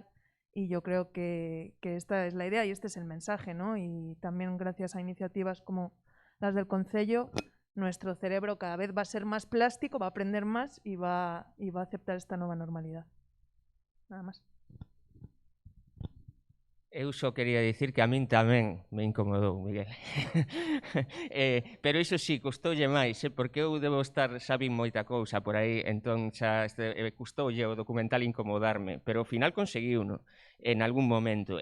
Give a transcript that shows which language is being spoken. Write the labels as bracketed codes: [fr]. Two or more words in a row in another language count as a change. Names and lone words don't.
[es] Y yo creo que esta es la idea y este es el mensaje, ¿no? Y también gracias a iniciativas como las del Concello, nuestro cerebro cada vez va a ser más plástico, va a aprender más y va a aceptar esta nueva normalidad. Nada más. [gl] Eu só quería dicir que a min tamén me incomodou, Miguel. Pero iso sí, custoulle máis, porque eu debo estar, sabín moita cousa por aí, entón xa custoulle o documental incomodarme, pero ao final conseguiuno en algún momento.